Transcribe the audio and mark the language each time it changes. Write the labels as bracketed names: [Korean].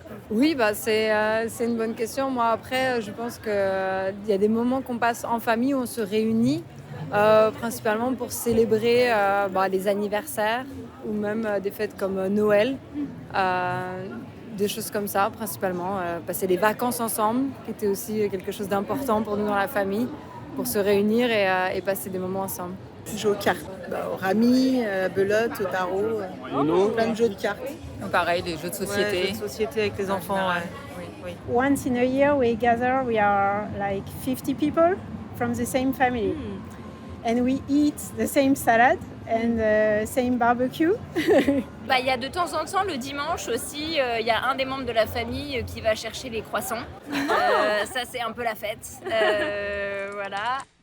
[French] Oui, c'est une bonne question. Moi, après, je pense qu'il y a des moments qu'on passe en famille où on se réunit, principalement pour célébrer des anniversaires ou même des fêtes comme Noël, des choses comme ça, principalement. Passer des vacances ensemble, qui était aussi quelque chose d'important pour nous dans la famille, pour se réunir et passer des moments ensemble. Jouer aux cartes, au rami, à la belote, au tarot, plein de jeux de cartes. Pareil, les jeux de société. Ouais, jeux de société avec les enfants. Oui. [English] Once in a year we gather, we are like 50 people from the same family. And we eat the same salad and same barbecue. [French] Il y a de temps en temps, le dimanche aussi, il y a un des membres de la famille qui va chercher les croissants. Ça, c'est un peu la fête. Voilà.